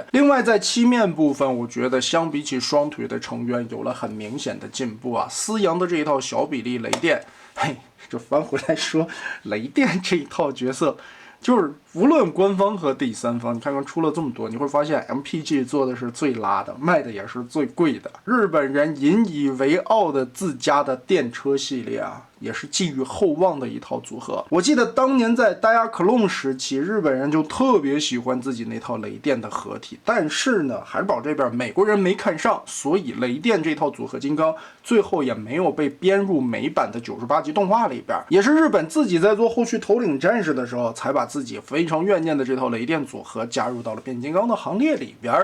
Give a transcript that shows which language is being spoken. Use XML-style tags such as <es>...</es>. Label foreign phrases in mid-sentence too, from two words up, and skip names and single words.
<zh>另外，在漆面部分，我覺得相比起雙腿的成員有了很明顯的進步啊。思陽的這一套小比例雷電，嘿，這翻回來說，雷電這一套角色。就是無論官方和第三方，你看看出了這麼多，你會發現 MPG 做的是最拉的，賣的也是最貴的。日本人引以為傲的自家的電車系列啊，也是寄予厚望的一套組合。我記得當年在 Diaclone 時期，日本人就特別喜歡自己那套雷電的合體，但是呢，海堡這邊美國人沒看上，所以雷電這套組合金剛最後也沒有被編入美版的98集動畫裡邊，也是日本自己在做後續頭領戰士的時候，才把自己非常怨念的這套雷電組合加入到了變形金剛的行列裡邊。</zh>